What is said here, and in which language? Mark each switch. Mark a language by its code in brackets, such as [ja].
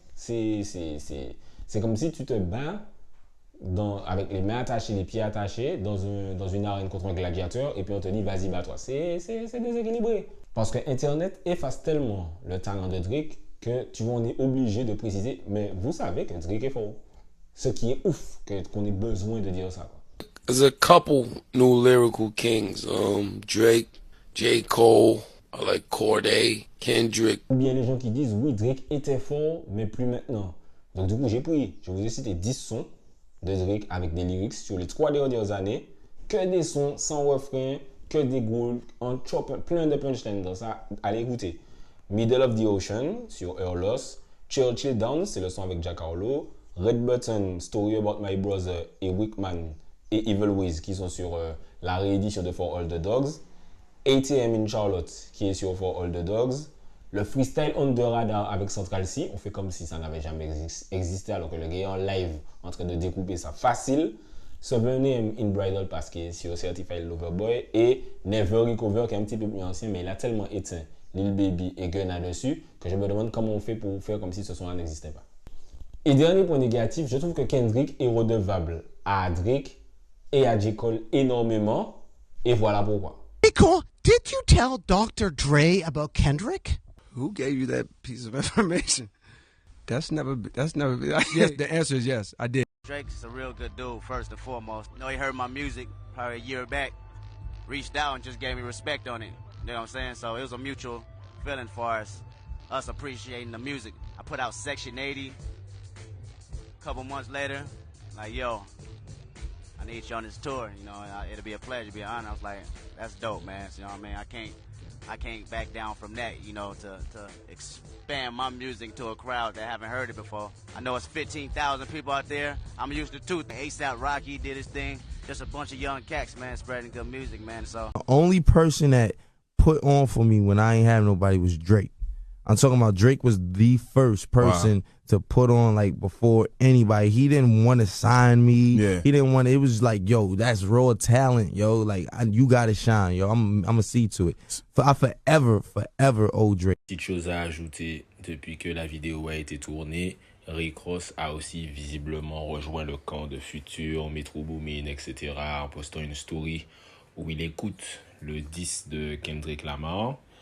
[fr] C'est comme si tu te bats avec les mains attachées, les pieds attachés, dans une arène contre un gladiateur, et puis on te dit vas-y, bats-toi. C'est déséquilibré. Parce que Internet efface tellement le talent de Drake que on est obligé de préciser, mais vous savez que Drake est fort. Ce qui est ouf qu'on ait besoin de dire ça, quoi. [en] There's a couple new lyrical kings. Drake, J. Cole, I like Corday, Kendrick. [fr] Ou bien les gens qui disent oui, Drake était fort, mais plus maintenant. Donc du coup, j'ai pris, je vous ai cité 10 sons de Drake avec des lyrics sur les 3 dernières années, que des sons sans refrain, que des goals, en chop, plein de punchlines dans ça. Allez écouter. Middle of the Ocean sur Her Loss, Churchill Downs, c'est le son avec Jack Harlow, Red Button, Story About My Brother et Wickman et Evil Wiz qui sont sur la réédition de For All the Dogs. ATM in Charlotte qui est sur For All the Dogs. Le freestyle on the radar avec Central C, on fait comme si ça n'avait jamais existé alors que le gars est en live en train de découper ça facile. Souvenir in Bridal Pass qui est sur Certified Lover Boy et Never Recover qui est un petit peu plus ancien mais il a tellement éteint Lil Baby et Gunna dessus que je me demande comment on fait pour faire comme si ce son-là n'existait pas. Et dernier point négatif, je trouve que Kendrick est redevable à Drake et à J. Cole énormément et voilà pourquoi. [en] Nico, did you tell Dr. Dre about Kendrick? Who gave you that piece of information? That's never. Yes, the answer is yes. I did. Drake's a real good dude, first and foremost. You know, he heard my music probably a year back, reached out and just gave me respect on it. You know what I'm saying? So it was a mutual feeling for us appreciating the music. I put out Section 80 a couple months later, like, yo, I need you on this tour. You know, it'll be a pleasure, it'll be an honor. I was like, that's dope, man. So, you know what I mean? I can't back down from that, you know, to expand my music to a crowd that haven't heard it before. I know it's 15,000 people out there. I'm used to two. A$AP Rocky did his thing. Just a bunch of young cats, man, spreading good music, man. So the only person that put on for me when I ain't have nobody was Drake. I'm talking about Drake was the first person to put on like before anybody. He didn't want to sign me. Yeah. He didn't want. It was like, yo, that's raw talent, yo. Like you gotta shine, yo. I'm gonna see to it. I forever owe Drake. [fr] Petite chose à ajouter, depuis que la vidéo a été tournée, Rick Ross a aussi visiblement rejoint le camp de Future, Metro Boomin, etc. en postant une story où il écoute le 10 de Kendrick Lamar.